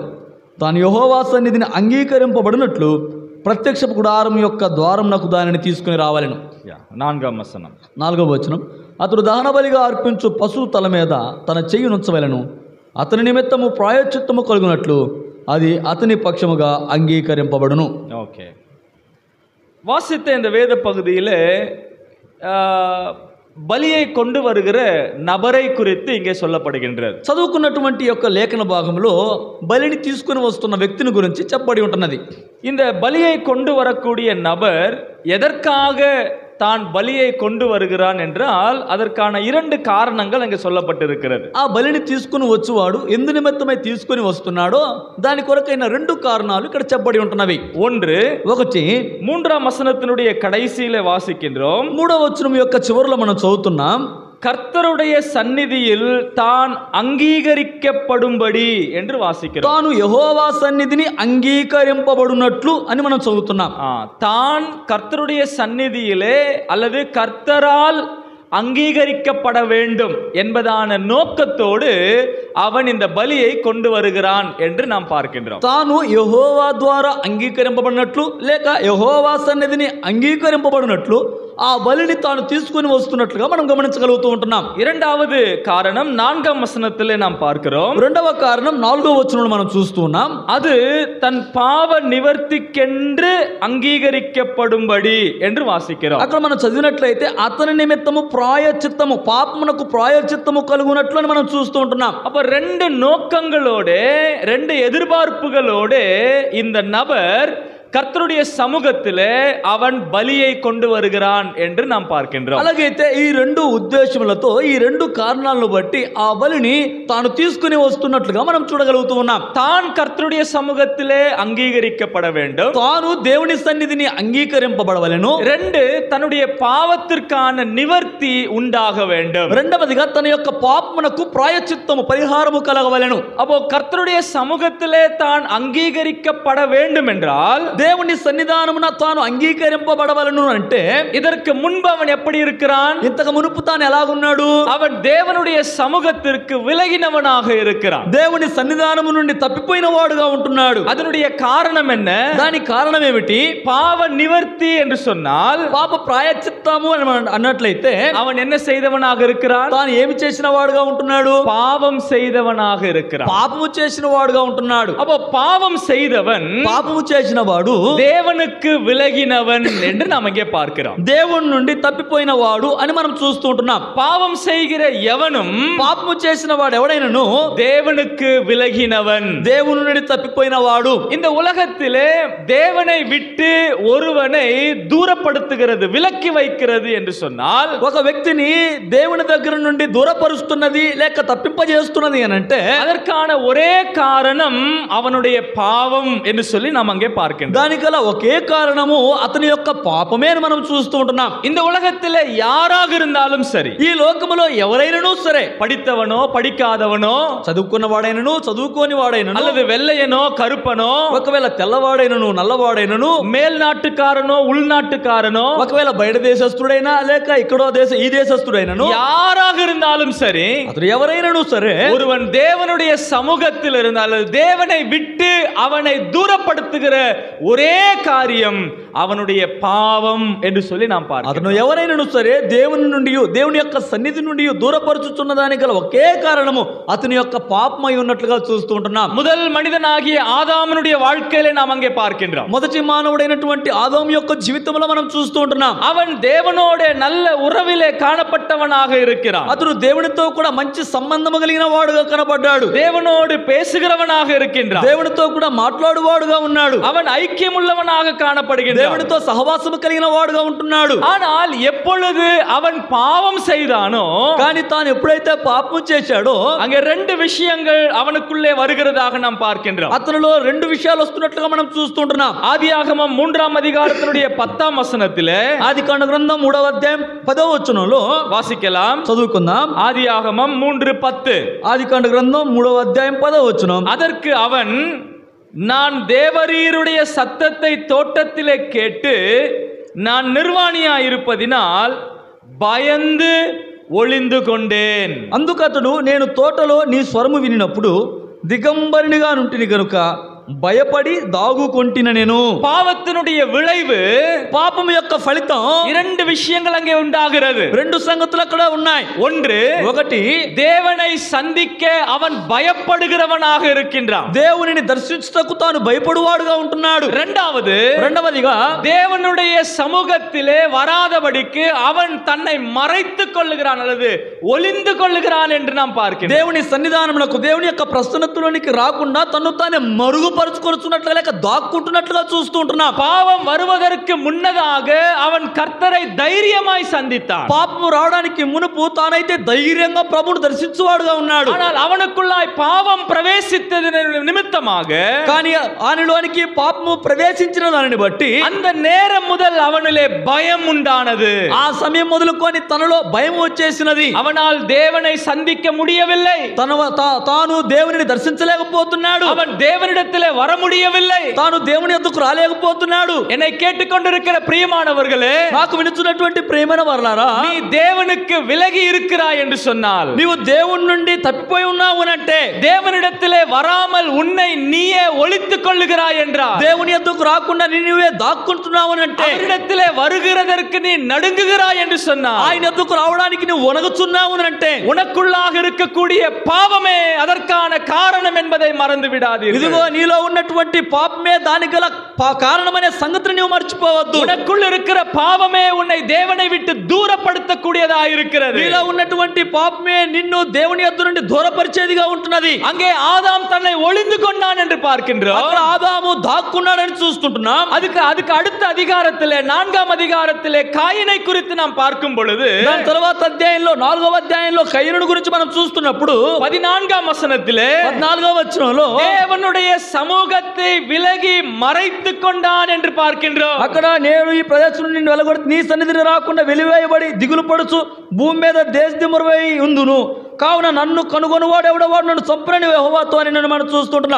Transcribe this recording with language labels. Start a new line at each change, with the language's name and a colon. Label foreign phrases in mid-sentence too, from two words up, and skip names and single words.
Telugu: తాను యెహోవా సన్నిధిని అంగీకరింపబడినట్లు ప్రత్యక్ష గుడారం యొక్క ద్వారమునకు దానిని తీసుకుని రావాలను. 4వ వచనం. 4వ వచనం, అతడు దహనబలిగా అర్పించు పశువు తల మీద తన చెయ్యి నుంచవలను. అతని నిమిత్తము ప్రాయశ్చిత్తము కలుగునట్లు అది అతని పక్షముగా అంగీకరింపబడును. ఓకే,
Tamil: வாசித்த இந்த வேத பகுதியில் బలిயை கொண்டு வருகிற நபரை குறித்து இங்கே சொல்லப்படுகின்றது.
Telugu: చదువుకున్నటువంటి యొక్క లేఖన భాగంలో బలిని తీసుకుని వస్తున్న వ్యక్తిని గురించి చెప్పబడి ఉంటున్నది.
Tamil: இந்த பலியை கொண்டு வரக்கூடிய நபர் எதற்காக தான் பலியை கொண்டு வருகிறான் என்றால் அதற்கான 2 காரணங்கள் அங்கே சொல்லப்பட்டிருக்கிறது.
Telugu: ఆ బలిని తీసుకుని వచ్చేవాడు ఎందు నిమిత్తమై తీసుకుని వస్తున్నాడో దాని కొరకైన 2 కారణాలు ఇక్కడ చెప్పబడి ఉంటున్నవి. ఒకటి
Tamil: 3ஆம் வசனத்தினுடைய கடைசியிலே வாசிக்கின்றோம்.
Telugu: 3వ వచనం యొక్క చివరిలో మనం చదువుతున్నాం,
Tamil: கர்த்தருடைய சந்நிதியில் தான் అంగీకరింపబడుம்படி என்று వాసిக்கிறோம்.
Telugu: తాను యెహోవా సన్నిధిని అంగీకరింపబడునట్లు అని మనం చదువుతున్నాం.
Tamil: தான் கர்த்தருடைய சந்நிதியிலே அல்லது கர்த்தரால் அங்கீகரிக்கப்பட வேண்டும் என்பதான நோக்கத்தோடு அவன் இந்த பலியை கொண்டு வருகிறான் என்று நாம் பார்க்கின்றோம்.
Telugu: తాను యెహోవా ద్వారా అంగీకరింపబడినట్లు లేక యెహోవా సన్నిధిని అంగీకరింపబడినట్లు ఆ బలిని తాను తీసుకొని వస్తున్నట్లుగా మనం గమనించగలుగుతూ ఉంటున్నాం.
Tamil: இரண்டாவது காரணம் 4ஆம் வசனத்திலே நாம் பார்க்கிறோம்.
Telugu: రెండవ కారణం 4వ వచనంలో మనం చూస్తూ ఉన్నాం.
Tamil: அது தன் பாவ நிவர்த்திக்கென்று అంగీకరింపబడుம்படி என்று వాసిக்கிறோம்.
Telugu: అక్కడ మనం చదివినట్లయితే అతని నిమిత్తము ప్రాయచిత్తము, పాపమునకు ప్రాయచిత్తము కలుగునట్లు అని మనం చూస్తూ ఉంటున్నాం.
Tamil: அப்ப ரெண்டு நோக்கங்களோட, ரெண்டு எதிர்பார்ப்புகளோட இந்த நபர் கர்த்தருடைய சமூகத்திலே அவன் பலியை கொண்டு வருகிறான் என்று நாம் பார்க்கின்றோம்.
Telugu: అలాగైతే ఈ రెండు ఉద్దేశములతో, ఈ రెండు కారణాలను బట్టి ఆ బలిని తాను తీసుకుని వస్తున్నట్లుగా మనం చూడగలుగుతూ ఉన్నాం.
Tamil: தான் கர்த்தருடைய சமூகத்திலே అంగీకరింపబడ வேண்டும்,
Telugu: తాను దేవుని సన్నిధిని అంగీకరింపబడవలెను.
Tamil: ரெண்டு தன்னுடைய பாவத்திற்கான நிவர்த்தி உண்டாக வேண்டும்.
Telugu: రెండవదిగా తన యొక్క పాపమునకు ప్రాయచిత్తము, పరిహారము కలగవలెను.
Tamil: அப்போ கர்த்தருடைய சமூகத்திலே தான் అంగీకరింపబడ வேண்டும் என்றால்
Telugu: దేవుని సన్నిధానమున తాను అంగీకరింపబడవలను అంటే
Tamil: இதற்கு முன்பு அவன் எப்படி இருக்கிறான்?
Telugu: ఇంతకు మునుపు తాను ఎలాగున్నాడు?
Tamil: அவன் தேவனுடைய சமூகத்திற்கு விலகினவனாக இருக்கிறான்.
Telugu: దేవుని సన్నిధానము నుండి తప్పిపోయిన వాడుగా ఉంటున్నాడు.
Tamil: அதனுடைய காரணம் என்ன?
Telugu: దాని కారణం ఏమిటి?
Tamil: பாவ நிவர்த்தி என்று சொன்னால்
Telugu: పాప ప్రాయచిత్తము అన్నట్లయితే
Tamil: அவன் என்ன செய்தவனாக இருக்கிறான்?
Telugu: తాను ఏమి చేసిన వాడుగా ఉంటున్నాడు?
Tamil: பாவம் செய்தவனாக இருக்கிறான்.
Telugu: పాపము చేసిన వాడుగా ఉంటున్నాడు.
Tamil: அப்போ பாவம் செய்தவன்
Telugu: పాపము చేసిన వాడు
Tamil: தேவனுக்கு விலகினவன் என்று நாம் இங்கே பார்க்கிறோம்.
Telugu: దేవుని నుండి తప్పిపోయిన వాడు అని మనం చూస్తూ ఉంటున్నాం.
Tamil: பாவம் செய்கிற எவனும்,
Telugu: పాపము చేసిన వాడు ఎవడైనను
Tamil: தேவனுக்கு விலகினவன்,
Telugu: దేవుని నుండి తప్పిపోయిన వాడు.
Tamil: இந்த உலகத்திலே தேவனை விட்டு ஒருவனை தூரப்படுத்துகிறது, விலக்கி வைக்கிறது என்று சொன்னால்
Telugu: ఒక వ్యక్తిని దేవుని దగ్గర నుండి దూరపరుస్తున్నది లేక తప్పింపజేస్తున్నది అని అంటే
Tamil: அதற்கான ஒரே காரணம் அவனுடைய பாவம் என்று சொல்லி நாம் அங்கே பார்க்கின்றோம்.
Telugu: దానికల ఒకే కారణము అతని యొక్క పాపమే అని మనం చూస్తూ ఉంటున్నాం.
Tamil: இந்த உலகத்திலே யாராக இருந்தாலும் சரி,
Telugu: ఈ లోకములో ఎవరైనను సరే,
Tamil: படித்தவனோ படிக்காதவனோ,
Telugu: చదువుకున్న వాడైనను చదువుకోని వాడైనను,
Tamil: அல்லது வெள்ளையனோ கருப்பனோ,
Telugu: ఒకవేళ తెల్లవాడైనను నల్లవాడైనను,
Tamil: மேல்நாட்டுக்காரனோ உள்நாட்டுக்காரனோ,
Telugu: ఒకవేళ బయట దేశస్తుడైనా లేక ఇక్కడో ఈ దేశస్తుడైనను,
Tamil: யாராக இருந்தாலும் சரி,
Telugu: అతడు ఎవరైనను సరే,
Tamil: ஒருவன் தேவனுடைய சமூகத்தில் இருந்தால் தேவனை விட்டு அவனை தூரப்படுத்துகிற ஒரே காரியம் அவனுடைய பாவம் என்று சொல்லி நாம் பார்க்கிறோம்.
Telugu: అతను ఎవరైనను సరే దేవుని నుండి, దేవుని యొక్క సన్నిధి నుండి దూరపరుచుచున్న దానికి గల ఒకే కారణము అతని యొక్క పాపమై ఉన్నట్లుగా చూస్తూ ఉంటున్నాం.
Tamil: முதல் மனிதனாகிய ஆதாமனுடைய வாழ்க்கையிலே நாம் அங்கே பார்க்கின்றோம்.
Telugu: మొదటి మానవుడైనటువంటి ఆదాము యొక్క జీవితంలో మనం చూస్తూ ఉంటున్నాం.
Tamil: அவன் தேவனோட நல்ல உறவிலே காணப்பட்டவனாக இருக்கிறான்.
Telugu: అతడు దేవునితో కూడా మంచి సంబంధము కలిగిన వాడుగా కనబడ్డాడు.
Tamil: தேவனோடு பேசுகிறவனாக இருக்கின்றான்.
Telugu: దేవునితో కూడా మాట్లాడువాడుగా ఉన్నాడు.
Tamil: அவன் ஐக்கியமுள்ளவனாக காணப்படுகின்றான்.
Telugu: దేవునితో సహవాసము కలిగిన వాడుగా ఉంటున్నాడు.
Tamil: ஆனால் எப்பொழுது அவன் பாவம் செய்தானோ,
Telugu: కానీ తాను ఎప్పుడైతే పాపం చేశాడో
Tamil: அங்கே ரெண்டு விஷயங்கள் அவனுக்குள்ளே வருகிறதாக நாம் பார்க்கின்றோம்.
Telugu: అతనిలో రెండు విషయాలు వస్తున్నట్లుగా మనం చూస్తుంటున్నాం.
Tamil: ஆதியாகமம் 3ஆம் அதிகாரத்தினுடைய 10ஆம் வசனத்திலே,
Telugu: ఆదికాండ గ్రంథం 3వ అధ్యాయం 10వ వచనంలో
Tamil: வாசிக்கலாம்.
Telugu: చదువుకుందాం.
Tamil: ஆதியாகமம் 3:10.
Telugu: ఆదికాండ గ్రంథం 3వ అధ్యాయం 10వ వచనం.
Tamil: அதற்கு அவன், நான் தேவரீருடைய சத்தத்தை தோட்டத்திலே கேட்டு நான் நிர்வாணியாயிருப்பதினால் பயந்து ஒளிந்து கொண்டேன்.
Telugu: అందుకతడు నేను తోటలో నీ స్వరము వినినప్పుడు దిగంబరినిగా నుంటిని గనుక భయపడి దాగుకొంటిన నేను.
Tamil: பாவத்தினுடைய விளைவு,
Telugu: పాపము యొక్క ఫలితం
Tamil: இரண்டு விஷயங்கள் அங்கே உண்டாகிறது.
Telugu: రెండు సంగతులు అక్కడ ఉన్నాయి.
Tamil: ஒன்று,
Telugu: ఒకటి,
Tamil: தேவனை சந்திக்க அவன் பயப்படுகிறவனாக இருக்கின்றான்.
Telugu: దేవునిని దర్శించుటకు తాను భయపడువాడుగా ఉంటున్నాడు. రెండవదిగా
Tamil: தேவனுடைய சமூகத்திலே வராதபடிக்கு அவன் தன்னை மறைத்துக் கொள்ளுகிறான் அல்லது ஒளிந்து கொள்ளுகிறான் என்று நாம் பார்க்கிறோம்.
Telugu: దేవుని సన్నిధానమునకు, దేవుని యొక్క ప్రసన్నతలోనికి రాకుండా తన్ను తానే మరుగుపరుచుకొనుచున్నట్లుగా లేక దాక్కుంటున్నట్లుగా చూస్తూ ఉంటున్నాం.
Tamil: பாவம் வருவதற்கு முன்னதாக அவன் கர்த்தரை தைரியமாய் சந்தித்தான்.
Telugu: పాపము రావడానికి మునుపు తానైతే ధైర్యంగా ప్రభువును దర్శించువాడుగా ఉన్నాడు.
Tamil: ஆனால் அவனுக்குள்ளாய் பாவம் பிரவேசித்தது நிமித்தமாக,
Telugu: కానీ ఆయనలోనికి పాపము ప్రవేశించిన దానిని బట్టి
Tamil: அந்த நேரம் முதல் அவனிலே பயம் உண்டானது.
Telugu: ఆ సమయం మొదలుకొని తనలో భయం వచ్చేసినది.
Tamil: அவனால் தேவனை சந்திக்க முடியவில்லை.
Telugu: తాను దేవునిని దర్శించలేకపోతున్నాడు.
Tamil: அவன் தேவனிடத்திலே தேவனிடத்திலே வர முடியவில்லை.
Telugu: తాను దేవుని యొద్దకు రాలేకపోతున్నాడు.
Tamil: என்னை கேட்டுக்கொண்டிருக்கிற பிரியமானவர்களே,
Telugu: నాకు వినుచున్నటువంటి ప్రియమైన వారలారా,
Tamil: நீ தேவனுக்கு விலகி இருக்கிறாய் என்று சொன்னால்,
Telugu: నీవు దేవుని నుండి తప్పిపోయి ఉన్నావు అంటే,
Tamil: தேவனிடத்திலே வராமல் உன்னை நீயே ஒளித்துக் கொள்ளுகிறாய் என்றால்,
Telugu: దేవుని యొద్దకు రాకుండా నీవే దాక్కుంటున్నావు అంటే,
Tamil: அவரிடத்திலே வருகிறதற்கு நீ நடுங்குகிறாய் என்று சொன்னார்,
Telugu: ఆయన యొద్దకు రావడానికి నువ్వు వణగుచున్నావు అంటే,
Tamil: உனக்குள்ளாக இருக்கக்கூடிய பாவமே அதற்கான காரணம் என்பதை மறந்து விடாதீர்கள்.
Telugu: ఇదిగో నీలో ఉన్నటువంటి పాపమే దానికి గల కారణమనే సంగతిని నువ్వు మర్చిపోవద్దు.
Tamil: உனக்குள் இருக்கிற பாவமே உன்னை தேவனை விட்டு தூரப்படுத்தக்கூடியதா இருக்கிறது.
Telugu: నీలో ఉన్నటువంటి పాపమే నిన్ను దేవుని యొద్ద నుండి దూరపరిచేదిగా ఉంటున్నది.
Tamil: அங்கே ஆதாம் தன்னை ஒளிந்து கொண்டான் என்று பார்க்கின்றோம்.
Telugu: అక్కడ ఆదాము దాక్కున్నాడని చూస్తుంటున్నాం.
Tamil: அதுக்கு அடுத்த அதிகாரத்திலே 4ஆம் அதிகாரத்திலே காயினை குறித்து நாம் பார்க்கும் பொழுது,
Telugu: దాని తర్వాత అధ్యాయంలో 4వ అధ్యాయంలో కయీనుడి గురించి మనం చూస్తున్నప్పుడు
Tamil: 14ஆம் வசனத்திலே
Telugu: 14వ వచనంలో
Tamil: தேவனுடைய சமூகத்தை விலகி மறைத்துக் கொண்டான் என்று பார்க்கின்றோம்.
Telugu: అక్కడ నేను ఈ ప్రదేశం నుండి వెలగొట్టి నీ సన్నిధిని రాకుండా వెలివేయబడి దిగులు పడుచు భూమి మీద దేశదిమ్మరువై ఉందును. కావున నన్ను కనుగొనువాడు ఎవడవాడు నన్ను చంపునని యెహోవాతో అని నన్ను మనం చూస్తుంటున్నా.